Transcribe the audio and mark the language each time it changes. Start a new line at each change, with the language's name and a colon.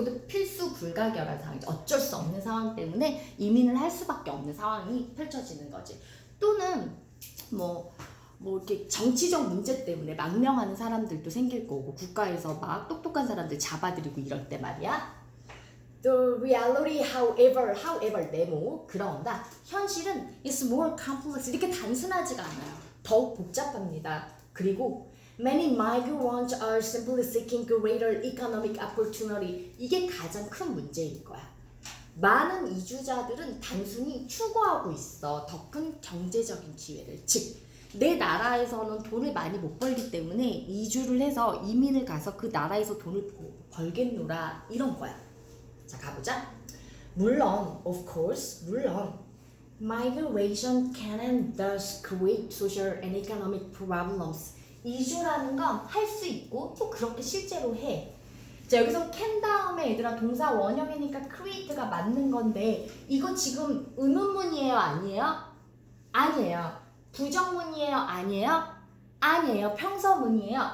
Korean: 이것도 필수 불가결한 상황이죠. 어쩔 수 없는 상황 때문에 이민을 할 수밖에 없는 상황이 펼쳐지는 거지. 또는 뭐 이렇게 정치적 문제 때문에 망명하는 사람들도 생길 거고, 국가에서 막 똑똑한 사람들 잡아들이고 이럴 때 말이야.
English: The reality, however,
Korean: 네모. 그러나 현실은
English: is more complex.
Korean: 이렇게 단순하지가 않아요. 더욱 복잡합니다. 그리고
English: many migrants are simply seeking greater economic opportunity.
Korean: 이게 가장 큰 문제일 거야. 많은 이주자들은 단순히 추구하고 있어. 더 큰 경제적인 기회를. 즉, 내 나라에서는 돈을 많이 못 벌기 때문에 이주를 해서 이민을 가서 그 나라에서 돈을 벌겠노라. 이런 거야. 자, 가보자. 물론,
English: of course, migration can and does create social and economic problems.
Korean: 이주라는 건 할 수 있고 또 그렇게 실제로 해. 자, 여기서 can 다음에 얘들아 동사 원형이니까 create가 맞는 건데 이거 지금 의문문이에요? 아니에요? 아니에요. 부정문이에요? 아니에요? 아니에요. 평서문이에요.